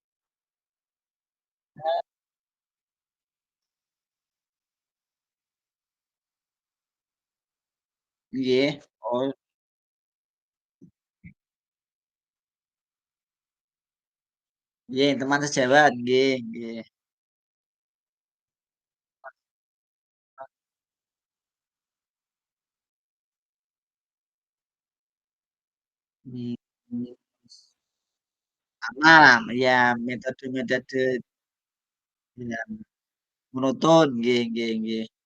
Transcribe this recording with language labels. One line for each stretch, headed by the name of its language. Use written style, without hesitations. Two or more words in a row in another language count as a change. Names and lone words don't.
Indonesian: Nggih. Oh, nggih teman sejawat
Javanese: nggih, nggih.
Indonesian: Hmm, sama lah, ya metode-metode ya, monoton
Javanese: nggih, nggih, nggih.